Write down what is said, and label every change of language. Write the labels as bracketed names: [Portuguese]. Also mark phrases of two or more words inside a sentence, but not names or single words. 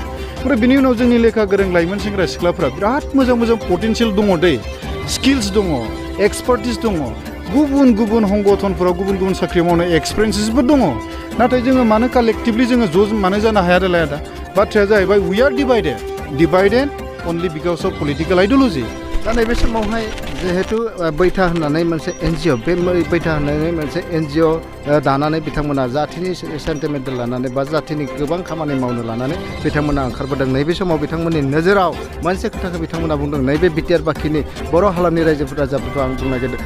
[Bodo] ओमफ्राय बिनि उनाव जोंनि लेखा गोरों लाइमोन सेंग्रा सिख्लाफ्रा बिराद मोजां पटेनसियेल दङ दै, स्किल्स दङ, एक्सपार्टिस दङ, गुबुन हंगथनफोराव गुबुन साख्रि मावनाय एक्सपिरियेन्सेसबो दङ। नाथाय जोङो मानो कालेक्टिभलि जोङो मानो जानो हाया देलाय आदा? बाथ्राया जाहैबाय [English] we are divided only because of political ideology। [Bodo] दा नैबे समावहाय जिहेतु बैथा होननानै मोनसे एनजिअ, बे बैथा होननानै मोनसे एनजिअ दानानै बिथांमोना जाथिनि सेन्टिमेन्टेल लानानै बा जाथिनि गोबां खामानि मावनो लानानै बिथांमोना ओंखारबोदों। नैबे समाव बिथांमोननि नोजोराव मोनसे खोथाखौ बिथांमोना बुंदों। नैबे बिटिआर बाखिनि बर' हालामनि रायजो राजाफोरखौ आं बुंनो नागिरदों।